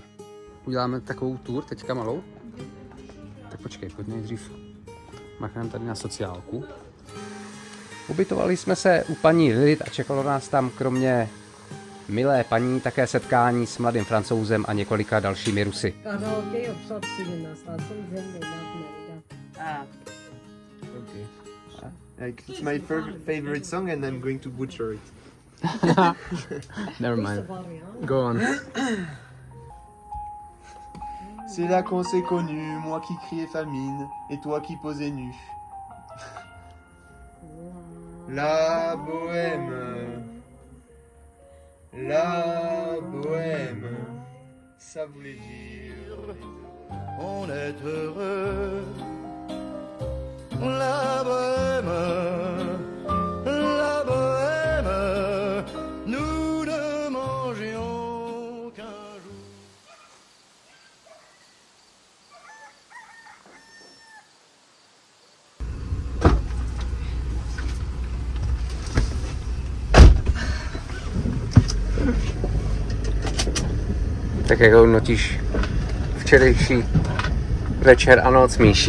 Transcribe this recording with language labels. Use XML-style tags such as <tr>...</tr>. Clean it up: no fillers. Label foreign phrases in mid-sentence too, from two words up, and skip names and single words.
<cs>Uděláme takovou tour teďka malou? Tak počkej, pojď nejdřív machneme tady na sociálku. Ubytovali jsme se u paní Lilith a čekalo nás tam kromě milé paní také setkání s mladým Francouzem a několika dalšími Rusy.</cs> <en>Okay. Like, it's my favorite song and I'm going to butcher it. Never mind. Go on.</en> <fr>C'est là qu'on s'est connus, moi qui criais famine et toi qui posais nu. La bohème, ça voulait dire on est heureux. La bohème, nous ne mangions qu'un jour.</fr> <cs>Tak jak hodnotíš včerejší večer a noc, Míši?</cs>